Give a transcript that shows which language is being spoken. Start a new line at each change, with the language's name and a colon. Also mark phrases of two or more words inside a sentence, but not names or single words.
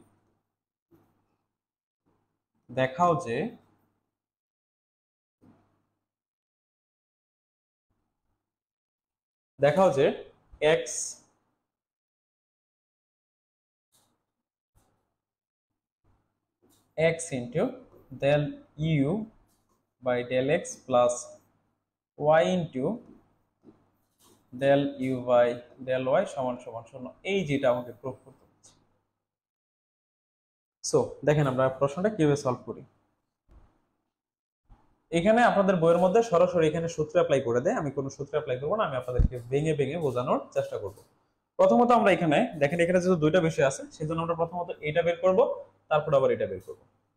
Bangla: দেখাও যে এক্স
English: x into del u by del x plus y into del u by del y
Bangla: সমান 0, এই যেটা আমাকে প্রুফ করতে হচ্ছে। সো দেখেন আমরা প্রশ্নটা কিভাবে সলভ করি। এখানে আপনাদের বইয়ের মধ্যে সরাসরি এখানে সূত্র অ্যাপ্লাই করে দেয়, আমি কোনো সূত্র অ্যাপ্লাই করব না, আমি আপনাদেরকে ভেঙে ভেঙে বোঝানোর চেষ্টা করব। প্রথমত আমরা এখানে দেখেন, এখানে যেহেতু 2টা বিষয় আছে সেজন্য আমরা প্রথমত এটা বের করব, তারপর আবার এটা বের করব।